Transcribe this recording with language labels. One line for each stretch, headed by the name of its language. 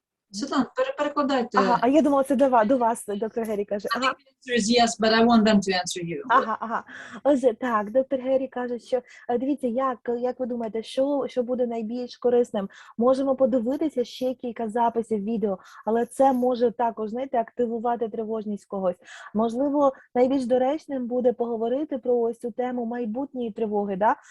Ukrainian: Світлана, перекладайте. Ага, а я думала, це до вас, доктор Гері каже. Ага.
English: Answer is yes, but I want them to answer you.
Ukrainian: Ага. Отже, так, доктор Гері каже, що дивіться, як ви думаєте, що буде найбільш корисним? Можемо подивитися ще кілька записів відео, але це може також, знаєте, активувати тривожність когось. Можливо, найбільш доречним буде поговорити про ось цю тему майбутньої тривоги, да?